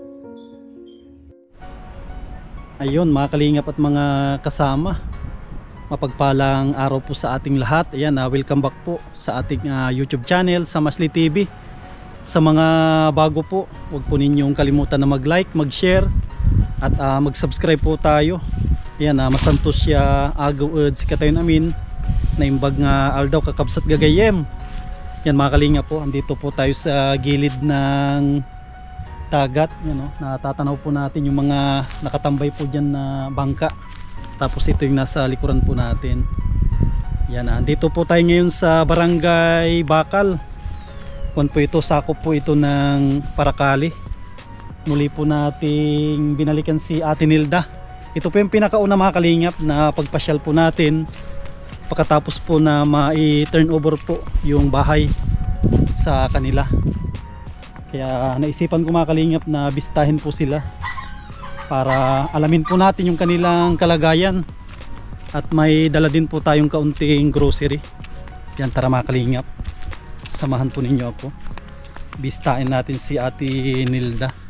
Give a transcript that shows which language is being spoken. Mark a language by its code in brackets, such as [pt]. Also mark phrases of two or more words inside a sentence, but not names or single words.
[tl] Ayun mga kalingap at mga kasama, mapagpalang araw po sa ating lahat. Ayan, [en] welcome back [tl] po sa ating YouTube channel, Samasli TV. Sa mga bago po, huwag po ninyong kalimutan na mag-like, mag-share at mag-subscribe po tayo. [ilo] Ayan, masantos siya agaw si katayon amin na imbag nga aldaw kakabsat gagayem. [tl] Yan mga kalingap po, andito po tayo sa gilid ng dagat. Yan, natatanaw po natin yung mga nakatambay po dyan na bangka. Tapos ito yung nasa likuran po natin. Yan, andito po tayo ngayon sa Barangay Bakal. Kung po ito, sakop po ito ng Paracali. Muli po nating binalikan si Ate Nilda. Ito po yung pinakauna mga kalingap na pagpasyal po natin pagkatapos po na ma-turn over po yung bahay sa kanila. Kaya naisipan ko mga kalingap na bistahin po sila para alamin po natin yung kanilang kalagayan at may dala din po tayong kaunting grocery. Yan, tara mga kalingap, samahan po ninyo ako, bistahin natin si Ate Nilda.